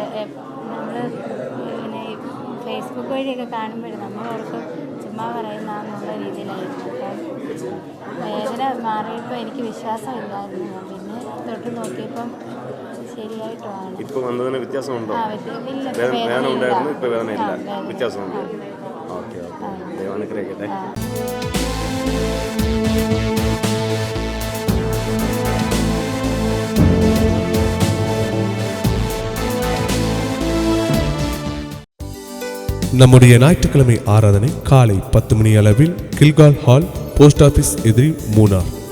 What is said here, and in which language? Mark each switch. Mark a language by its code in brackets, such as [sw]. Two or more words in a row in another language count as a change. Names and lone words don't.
[ml] നമ്മൾ ഇങ്ങനെ ഫേസ്ബുക്ക് വഴിയൊക്കെ കാണുമ്പോഴും നമ്മളോർക്കും ചുമ്മാ പറയുന്നതെന്നുള്ള രീതിയിലായിരുന്നു. അപ്പം വേദന മാറിയപ്പോൾ എനിക്ക് വിശ്വാസമില്ലായിരുന്നു. പിന്നെ തൊട്ട് നോക്കിയപ്പം ശരിയായിട്ടുമാണ്. ഇപ്പോൾ വന്നതിന് വ്യത്യാസമുണ്ടോ? വേദന ഉണ്ടായിരുന്നു, ഇപ്പോൾ വേദന ഇല്ല, വ്യത്യാസമുണ്ട്. ഓക്കെ ഓക്കെ, ദൈവം അനുഗ്രഹിക്കട്ടെ. [ta] நம்முடைய ஞாயிற்றுக்கிழமை ஆராதனை காலை 10 மணி அளவில் கில்கால் ஹால், போஸ்ட் ஆபீஸ் எதிரி, மூணார்.